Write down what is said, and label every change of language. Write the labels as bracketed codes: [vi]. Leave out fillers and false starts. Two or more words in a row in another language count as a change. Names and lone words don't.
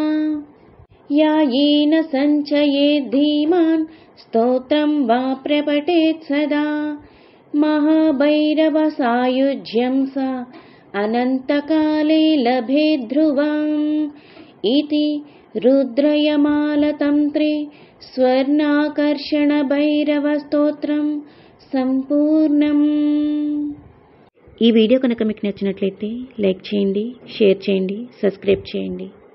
[sa] यायेन सञ्चयेत् धीमान् स्तोत्रं वा प्रपठेत् सदा महाभैरवसायुज्यं सा अनन्तकाले लभेत् ध्रुवम् इति रुद्रयमालतन्त्रे స్వర్ణాకర్షణ సంపూర్ణం. [te] ఈ వీడియో కనుక మీకు నచ్చినట్లయితే లైక్ చేయండి, షేర్ చేయండి, సబ్స్క్రైబ్ చేయండి.